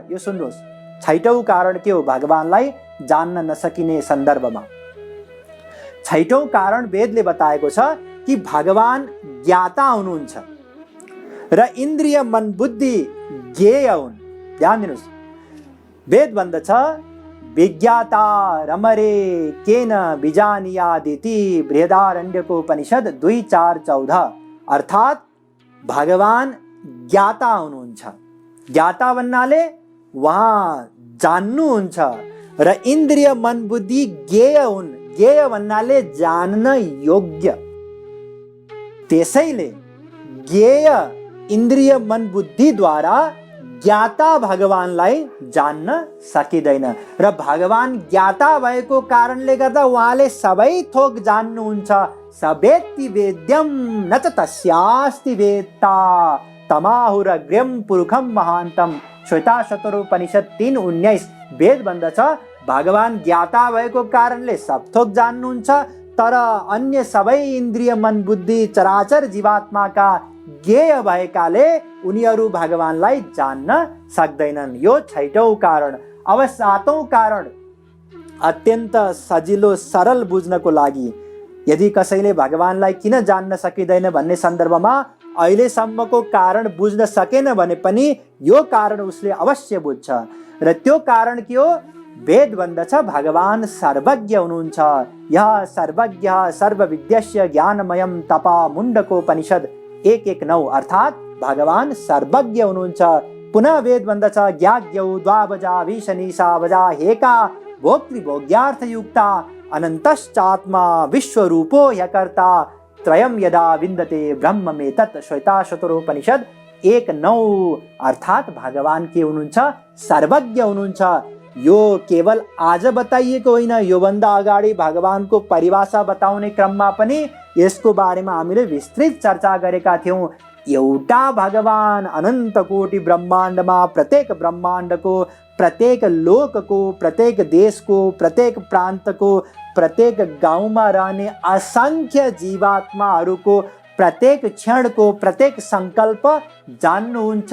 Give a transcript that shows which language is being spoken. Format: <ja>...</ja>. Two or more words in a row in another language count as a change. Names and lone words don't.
<ne>यो सुन्नुहोस्, 6औं कारण के हो भगवानलाई जान्न नसकिने सन्दर्भमा? 6औं कारण वेदले बताएको छ कि भगवान ज्ञाता हुनुहुन्छ र इन्द्रिय मन बुद्धि ज्ञेय हुन्। ध्यान दिनुहोस्, वेद भन्दछ,</ne> <sa>विज्ञाता रमरे केन बिजानीयादिति।</sa> <ne>बृहदारण्यको उपनिषद 2:4-14। अर्थात् भगवान ज्ञाता हुनुहुन्छ। ज्ञाता भन्नाले उहाँ जान्नुहुन्छ र इन्द्रिय मन बुद्धि ज्ञेय हुन्। ज्ञेय भन्नाले जान्न योग्य। त्यसैले ज्ञेय इन्द्रिय मन बुद्धिद्वारा ज्ञाता भगवानलाई जान्न सकिँदैन र भगवान ज्ञाता भएको कारणले गर्दा उहाँले सबै थोक जान्नुहुन्छ।</ne> <sa>सवेत्ति वेद्यम न च तस्यास्ति वेत्ता तमाहुरग्र्यं पुरुषं महान्तम।</sa> <ne>श्वेताशतरोपनिषद 3:19। वेद भन्दछ, भगवान ज्ञाता भएको कारणले सब थोक जान्नुहुन्छ, तर अन्य सबै इन्द्रिय मन बुद्धि चराचर जीवात्माका ज्ञेय भएकाले उनीहरू भगवानलाई जान्न सक्दैनन्। यो 6औं कारण। अब 7औं कारण अत्यन्त सजिलो सरल बुझ्नको लागि, यदि कसैले भगवानलाई किन जान्न सकिँदैन भन्ने सन्दर्भमा अहिलेसम्मको कारण बुझ्न सकेन भने पनि यो कारण उसले अवश्य बुझ्छ। र त्यो कारण के हो? वेद भन्दछ, भगवान सर्वज्ञ हुनुहुन्छ।</ne> <sa>यः सर्वज्ञः सर्वविद्यस्य ज्ञानमयं तपा।</sa> <ne>मुण्डकोपनिषद 1:1-9। अर्थात् भगवान सर्वज्ञ हुनुहुन्छ, पुनः वेद भन्दछ</ne> <sa>ज्ञाज्ञौ द्वाबजा भीषणीसा बजा हेका भोक्तृभोग्यार्थयुक्ता अनन्तश्चात्मा विश्वरूपो ह्यकर्ता त्रयं यदा विन्दते ब्रह्म में तत् श्वेताशतरोपनिषद 1:9।</sa> <ne>अर्थात भगवान के हुनुहुन्छ, सर्वज्ञ हुनुहुन्छ। यो केवल आज बताइएको होइन, योभन्दा अगाडि भगवानको परिभाषा बताउने क्रममा पनि यसको बारेमा हामीले विस्तृत चर्चा गरेका थियौँ। एउटा भगवान अनन्त कोटि ब्रह्माण्डमा प्रत्येक ब्रह्माण्डको, प्रत्येक लोकको, प्रत्येक देशको, प्रत्येक प्रान्तको, प्रत्येक गाउँमा रहने असंख्य जीवात्माहरूको प्रत्येक क्षणको प्रत्येक संकल्प जान्नुहुन्छ।</ne>